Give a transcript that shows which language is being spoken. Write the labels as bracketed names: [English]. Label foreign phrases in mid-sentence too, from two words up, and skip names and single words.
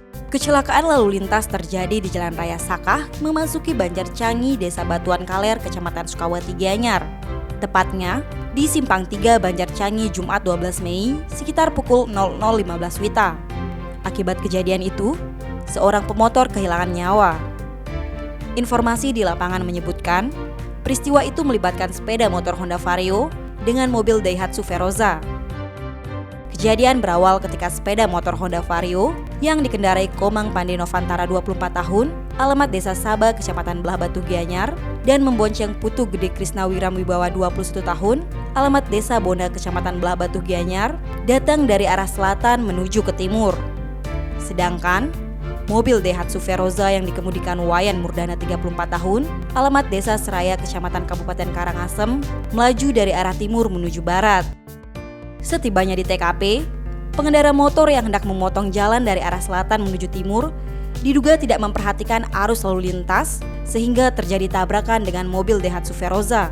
[Indonesian] Kecelakaan lalu lintas terjadi di Jalan Raya Sakah memasuki Banjarcangi, Desa Batuan Kaler, Kecamatan Sukawati, Gianyar. Tepatnya di Simpang 3 Banjarcangi, Jumat 12 Mei sekitar pukul 00.15 WITA. Akibat kejadian itu, seorang pemotor kehilangan nyawa. Informasi di lapangan menyebutkan, peristiwa itu melibatkan sepeda motor Honda Vario dengan mobil Daihatsu Veroza. Kejadian berawal ketika sepeda motor Honda Vario yang dikendarai Komang Pande Novantara 24 tahun, alamat Desa Saba, Kecamatan Belah Batu, Gianyar, dan membonceng Putu Gede Krisna Wiramwibawa 21 tahun, alamat Desa Bonda, Kecamatan Belah Batu, Gianyar, datang dari arah selatan menuju ke timur. Sedangkan mobil Daihatsu Veroza yang dikemudikan Wayan Murdana 34 tahun, alamat Desa Seraya, Kecamatan Kabupaten Karangasem, melaju dari arah timur menuju barat. Setibanya di TKP, pengendara motor yang hendak memotong jalan dari arah selatan menuju timur diduga tidak memperhatikan arus lalu lintas sehingga terjadi tabrakan dengan mobil Daihatsu Veroza.